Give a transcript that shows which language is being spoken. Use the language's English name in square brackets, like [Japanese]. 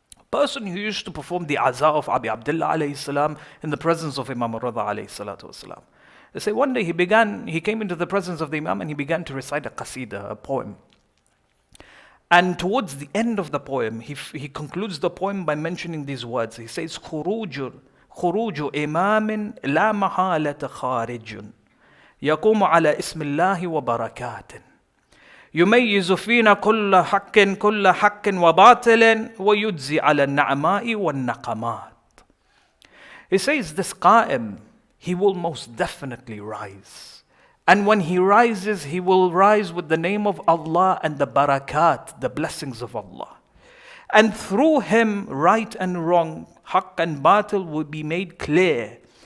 [English] Person who used to perform the Aza of Abi Abdullah alayhi salam in the presence of Imam Rida alayhi salatu wasalam. They say one day he came into the presence of the Imam and he began to recite a qasida, a poem. And towards the end of the poem, he concludes the poem by mentioning these words. He says, [Arabic] خروج إمام لا محالة خارج يقوم على اسم الله وبركات يميز فينا كل حق وباطل ويجزي على النعماء والنقمات. [English] He says this Qa'im, he will most definitely rise. And when he rises, he will rise with the name of Allah and the barakat, the blessings of Allah. And through him, right and wrong, haqq and batil will be made clear.